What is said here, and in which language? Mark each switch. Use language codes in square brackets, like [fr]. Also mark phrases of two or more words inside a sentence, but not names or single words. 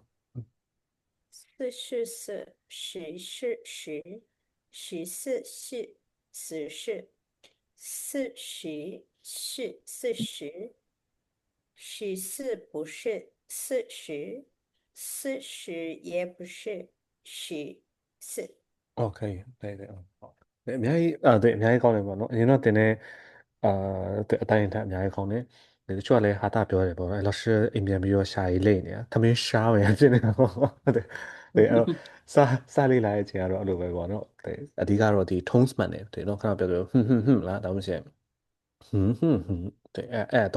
[zh] 四是四，十是十，14是14，40是40，14不是40，40也不是14。哦，可以，对对，好，对， [my] အများကြီး对အများကြီးကောင်းတယ်ပေါ့နော်အရင်တော့တင်တဲ့အတိုင်းအထက်အများကြီးကောင်းတယ်ဒီတချို့ကလည်းဟာတာပြောတယ်ပေါ့နော်အဲ့တော့ရှယ် အိမ်ပြန်ပြီးတော့ရှာရေးလိမ့်နေတာသမင်းရှားမယ်ဖြစ်နေတာပေါ့ဟုတ်တယ်对အဲ့တော့စားလေးလာတဲ့အချိန်ကတော့အဲ့လိုပဲပေါ့ နော်对အဓိကတော့ဒီ tones မှန်တယ်对နော်ခဏပြောပြောလားဒါမှမဟုတ်对အဲ့တ